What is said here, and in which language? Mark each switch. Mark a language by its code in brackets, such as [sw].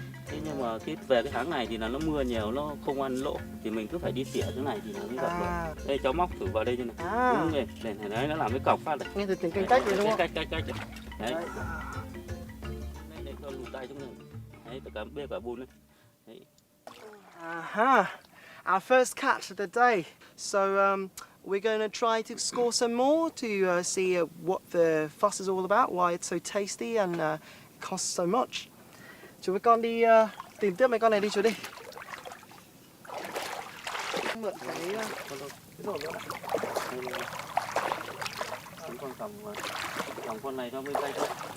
[vi] Thế nhưng mà về cái tháng này thì là nó mưa nhiều, nó không ăn lỗ thì mình cứ phải đi xỉa thế này thì nó mới gặp được. Đây cháu móc thử vào đây như này. Đúng rồi, đấy nó làm cái cọc phát này. Nghe từ tiếng canh cách rồi đúng không? Cách. Đấy. Đây cho lùi tay trong này. Đấy, cả bùn này. Đấy. [en] Our first catch of the day. So we're going to try to score some more to see what the fuss is all about, why it's so tasty and costs so much. [vi] Chú với con đi tìm tiếp mấy con này đi chú đi. Mượn cái rổ nữa. Con cầm con này nó mới tay thôi.